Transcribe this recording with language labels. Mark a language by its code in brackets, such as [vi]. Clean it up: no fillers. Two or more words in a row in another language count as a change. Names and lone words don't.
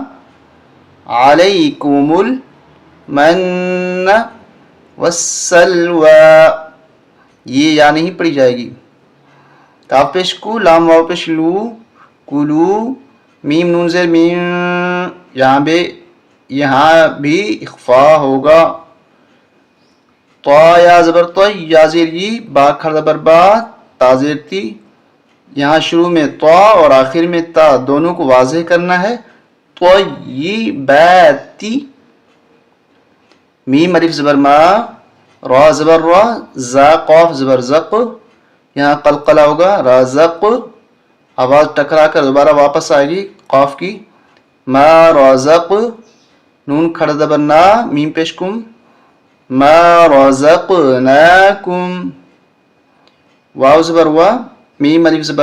[ar] علیکم المن والسلوى، [ur] یہ یا نہیں پڑھی جائے گی، کاف پیش کو، لام واو پیش لو، کلو، میم نون زیر میم، یہاں بھی اخفا ہوگا، طا یا زبر طا، یا زیر ی، با کھڑا زبر با، تا زیر تی، یہاں شروع میں طا اور آخر میں تا، دونوں کو واضح کرنا ہے، طیباتی، میم الف زبر ما، را زبر را، زا قاف زبر زق، یہاں قلقلہ ہوگا، رازق، آواز ٹکرا کر دوبارہ واپس آئے گی قاف کی، ما رازق، نون کھڑا زبر نا، میم پیش کم، [ar] ما رزقناکم، [ur] واو زبر وا، میم الف زبر